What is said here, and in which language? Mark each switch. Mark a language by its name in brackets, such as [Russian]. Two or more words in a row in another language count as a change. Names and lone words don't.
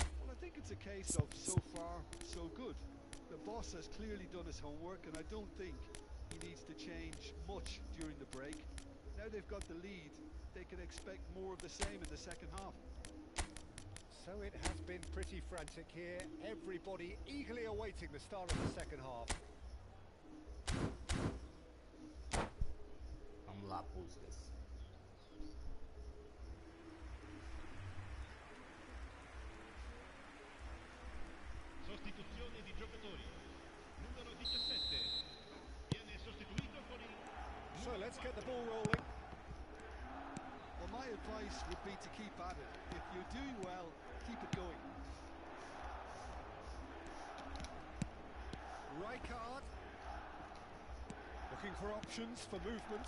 [English] Well, I think it's a case of so far, so good. The boss has clearly done his homework, and I don't think he needs to change much during the break. Now they've got the lead, they can expect more of the same in the second half. So it has been pretty frantic here. Everybody eagerly awaiting the start of the second half. [Portuguese] Vamos lá, Puskas. [Italian] Sostituzione di giocatori. Numero 17. Viene sostituito con il... [English] So let's get the ball rolling. Well, my advice would be to keep at it. If you're doing well, keep it going. Rijkaard. Looking for options for movement.